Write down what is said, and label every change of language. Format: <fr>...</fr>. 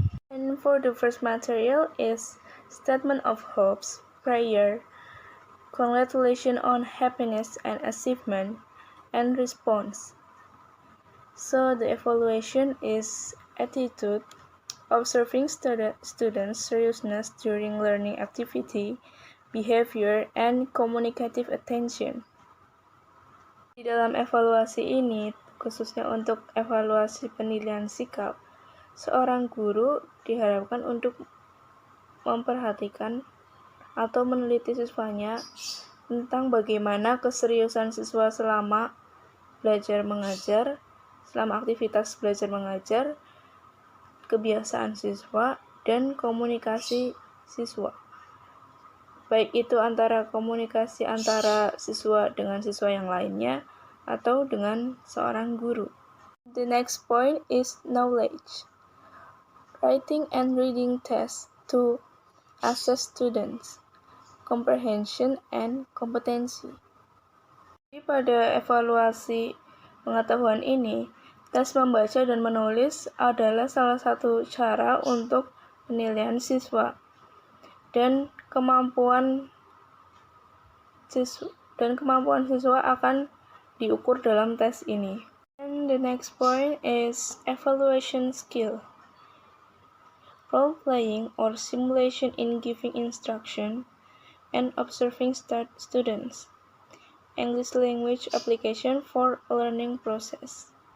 <en>And for the first material is statement of hopes, prayer, congratulations on happiness and achievement, and response. So the evaluation is attitude, observing students' seriousness during learning activity, behavior, and communicative attention.</en> <id>Di dalam evaluasi ini, khususnya untuk evaluasi penilaian sikap, seorang guru diharapkan untuk memperhatikan atau meneliti siswanya tentang bagaimana keseriusan siswa selama belajar mengajar, selama aktivitas belajar mengajar, kebiasaan siswa, dan komunikasi siswa. Baik itu komunikasi antara siswa dengan siswa yang lainnya atau dengan seorang guru.</id> <en>The next point is knowledge. Writing and reading tests to assess students comprehension and kompetensi.</en> <id>Pada evaluasi pengetahuan ini, tes membaca dan menulis adalah salah satu cara untuk penilaian siswa dan kemampuan siswa akan diukur dalam tes ini.</id> <en>And the next point is evaluation skill. Role playing or simulation in giving instruction and observing students. English language application for learning process.</en>